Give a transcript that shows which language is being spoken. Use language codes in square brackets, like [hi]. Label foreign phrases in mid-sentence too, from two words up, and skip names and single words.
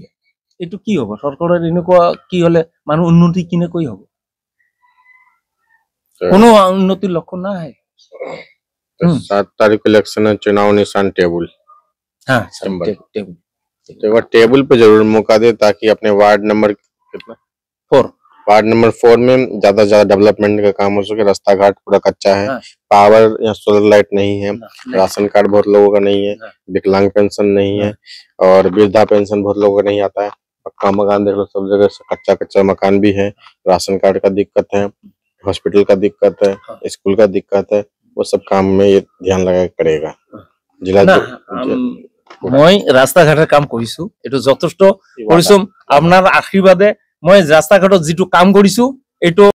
[as] এইটো কি হ'ব? চৰকাৰৰ এনেকুৱা কি হলে মানুহ উন্নতি কেনেকৈ হ'ব? কোনো উন্নতিৰ লক্ষণ নাই। [hi] 7 तारीख को इलेक्शन है, चुनाव निशान टेबल। हाँ तो एक बार टेबल पे जरूर मौका दे, ताकि अपने वार्ड नंबर कितना 4 वार्ड नंबर 4 में ज्यादा से ज्यादा डेवलपमेंट का काम हो सके। रास्ता घाट पूरा कच्चा है, हाँ। पावर या सोलर लाइट नहीं है, नहीं। राशन कार्ड बहुत लोगों का नहीं है, विकलांग पेंशन नहीं है, और वृद्धा पेंशन बहुत लोगों का नहीं आता है। पक्का मकान देख लो, सब जगह कच्चा कच्चा मकान भी है। राशन कार्ड का दिक्कत है, हॉस्पिटल का दिक्कत है, स्कूल का दिक्कत है। वो सब काम में ये ध्यान लगा के करेगा जिला। [as] মই ৰাস্তা ঘাটৰ কাম কৰিছো, এইটো যথেষ্ট পৰিশ্ৰম। আপোনাৰ আশীৰ্বাদে মই ৰাস্তা ঘাটত যিটো কাম কৰিছো, এইটো